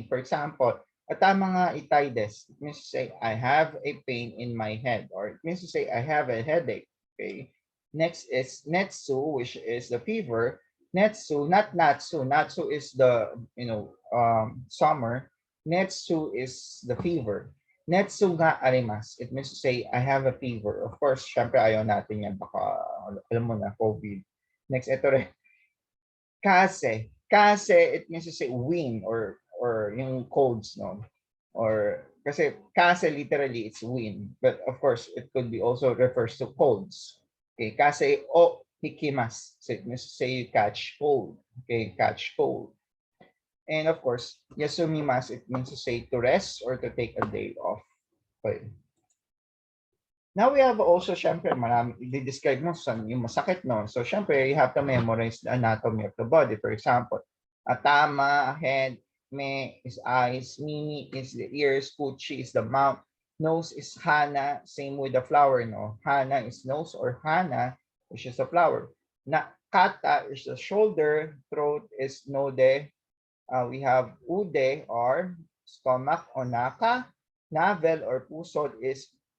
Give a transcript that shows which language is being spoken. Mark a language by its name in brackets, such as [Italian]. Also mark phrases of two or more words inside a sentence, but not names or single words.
[English] For example, [Japanese] 頭が痛いです. [English] It means to say, I have a pain in my head, or it means to say, I have a headache. Okay. Next is netsu, which is the fever. Netsu, not natsu. Natsu is the summer. Netsu is the fever. [Japanese] 熱があります. [English] It means to say, I have a fever. Of course, [Filipino] syempre ayaw natin yan. Baka, alam mo na, COVID. Next, ito rin. [English] Kase. Kase, it means to say wind or yung colds, no? Or, kasi kase literally, it's wind. But of course, it could be also refers to colds. [Japanese] Okay, 風邪をひきます. [English] So it means to say you catch cold. Okay, catch cold. And of course, yasumimas, it means to say to rest or to take a day off. Okay. Now we have also, [Filipino] syempre, marami, i-describe mo sa yung masakit, no? So, syempre, [English] you have to memorize the anatomy of the body. For example, atama, head, me is eyes, mini is the ears, kuchi is the mouth, nose is hana, same with the flower, no? Hana is nose or hana, which is the flower. Na kata is the shoulder, throat is node, we have ude or stomach, onaka, navel or pusod is